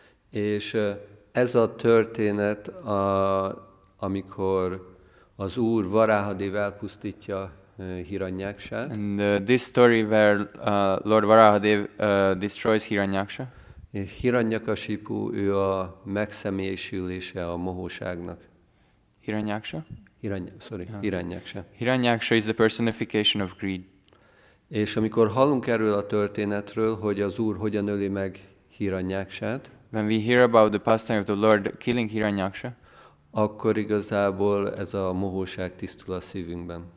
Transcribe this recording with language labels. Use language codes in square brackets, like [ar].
[hu] És ez a történet, amikor az Úr Varáhadév elpusztítja Hiranyáksát, [en] And this story where Lord Varahadev destroys Hiranyaksha. [hu] és Hiranyakasipu, ő a megszemélyesülése a mohóságnak. [en] Hiranyaksha? [hu] Hiranyaksa. [en] Hiranyaksha is the personification of greed. [hu] És amikor hallunk erről a történetről, hogy az Úr hogyan öli meg Hiranyaksát, [en] When we hear about the pastime of the Lord killing Hiranyaksha, [hu] akkor igazából ez a mohóság tisztul a szívünkben.